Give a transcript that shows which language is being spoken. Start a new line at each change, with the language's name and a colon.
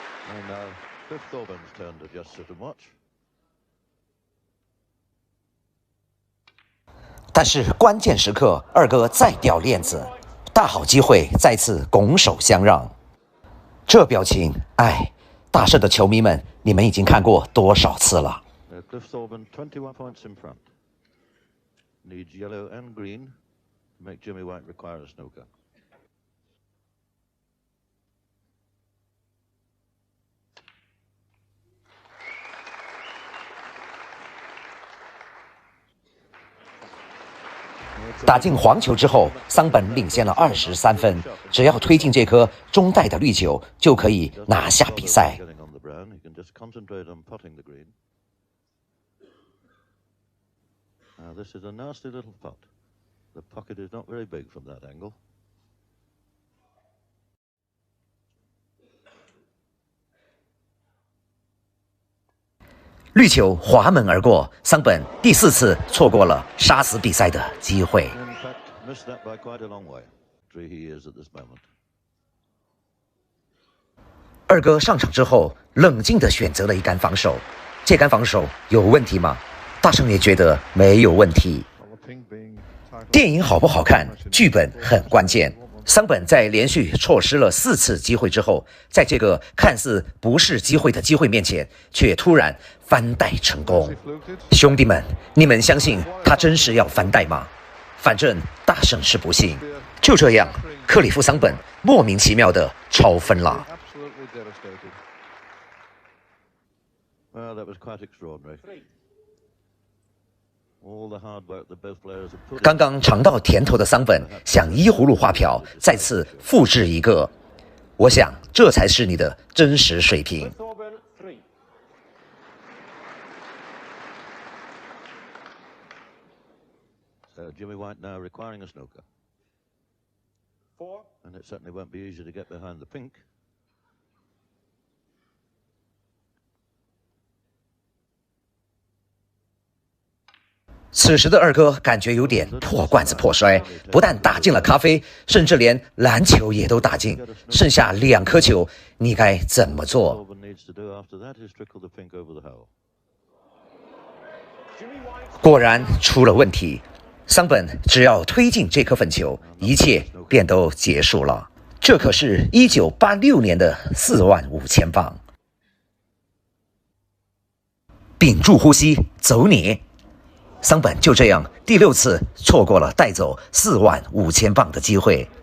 English: And now, Cliff Thorburns' turn to just sit and watch.
Chinese: 但是关键时刻，二哥再掉链子，大好机会再次拱手相让。这表情，哎，大胜的球迷们，你们已经看过多少次了？
English: Cliff Thorburn 21 points in front. Needs yellow and green to make Jimmy White require a snooker.
Chinese: 打进黄球之后，桑本领先了23分。只要推进这颗中袋的绿球，就可以拿下比赛。
English: Getting on the brown, he can just concentrate on putting the green. Now this is a nasty little putt. The pocket is not very big from that angle.
Chinese: 绿球滑门而过，桑本第4次错过了杀死比赛的机会。
English: In fact, missed that by quite a long way. He is at this moment.
Chinese: 二哥上场之后，冷静地选择了一杆防守。这杆防守有问题吗？大圣也觉得没有问题。
English: Well, the pink being titled
Chinese: 电影好不好看，剧本很关键。桑本在连续错失了4次机会之后，在这个看似不是机会的机会面前，却突然翻袋成功。
English: fluked it.
Chinese: 兄弟们，你们相信他真是要翻袋吗？反正大圣是不信。就这样，克里夫桑本莫名其妙的超分了。
English: Absolutely devastated. Well, that was quite extraordinary. All the hard work that both players have put
Chinese: 刚刚尝到甜头的桑本想依葫芦画瓢，再次复制一个。我想这才是你的真实水平。
English: Thorburn, 3. So Jimmy White now requiring a snooker. 4. And it certainly won't be easy to get behind the pink.
Chinese: 此时的二哥感觉有点破罐子破摔，不但打进了咖啡，甚至连篮球也都打进，剩下2颗球，你该怎么做？
English: Corbin needs to do after that is trickle the pink over the hole.
Chinese: 果然出了问题，桑本只要推进这颗粉球，一切便都结束了。这可是1986年的45000磅。屏住呼吸，走你！桑本就这样第6次错过了带走45000磅的机会。